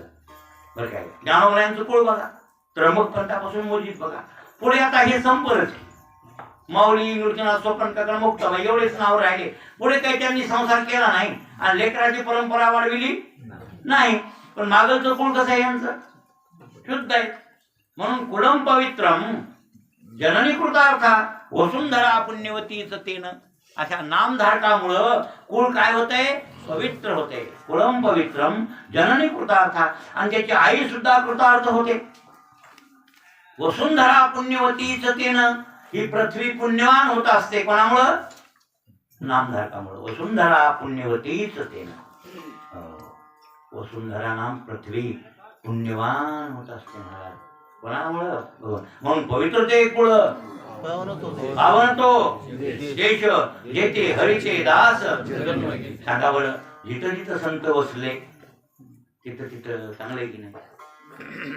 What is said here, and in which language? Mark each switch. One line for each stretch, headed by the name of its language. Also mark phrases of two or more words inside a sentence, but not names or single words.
Marathi: बरं काय, ज्ञानोबरायांचं कुळ बघा, त्र्यंबक पंथापासून मोजीत बघा. पुढे आता हे संपरच आहे. माऊली, नृत्यनाथ, स्वपन, काका, मुक्ताबाई एवढेच नाव राहिले. पुढे काही त्यांनी संसार केला नाही आणि लेकराची परंपरा वाढविली नाही. पण मागलचं कुळ कसं आहे यांचं? शुद्ध आहे.
Sanskrit: म्हणून कुळम पवित्रम जननी कृतार्था वसुंधरा पुण्यवतीच तेन.
Marathi: अशा नामधारकामुळं कुळ काय होतंय? पवित्र होते.
Sanskrit: कुळम पवित्रम जननी कृतार्था,
Marathi: आणि त्याची आई सुद्धा कृतार्थ होते.
Sanskrit: वसुंधरा पुण्यवतीच तेन.
Marathi: ही पृथ्वी पुण्यवान होत असते. कोणामुळं? नामधारकामुळं.
Sanskrit: वसुंधरा पुण्यवतीच तेन.
Marathi: वसुंधरा नाम पृथ्वी पुण्यवान होत असते महाराज. कोणामुळं? म्हणून पवित्र ते कुळ, पावन तो देश, जेथे हरीचे दास. सांगा बरं, जिथं जिथं संत बसले तिथं तिथं चांगलं आहे की नाही?